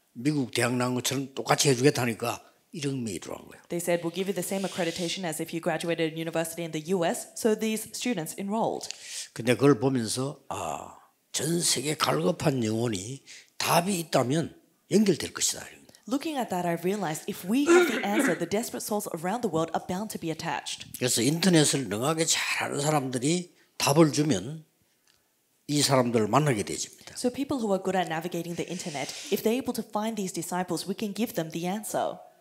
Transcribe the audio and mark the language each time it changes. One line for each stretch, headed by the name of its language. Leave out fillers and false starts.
Korean: 미국 대학 나온 것처럼 똑같이 해주겠다니까 1억 명이 들어간 거예요.
English: They said, we'll give you the same accreditation as if you graduated a university in the US. So these students enrolled.
Korean: 근데 그걸 보면서 전 세계 갈급한 영혼이 답이 있다면 연결될 것이다.
English: Looking at that, I realized if we have the answer, the desperate souls around the world are bound to be attached.
Korean: 그래서 인터넷을 능하게 잘하는 사람들이 답을 주면 이 사람들을 만나게 되집니다.
English: So people who are good at navigating the internet, if they're able to find these disciples, we can give them the answer.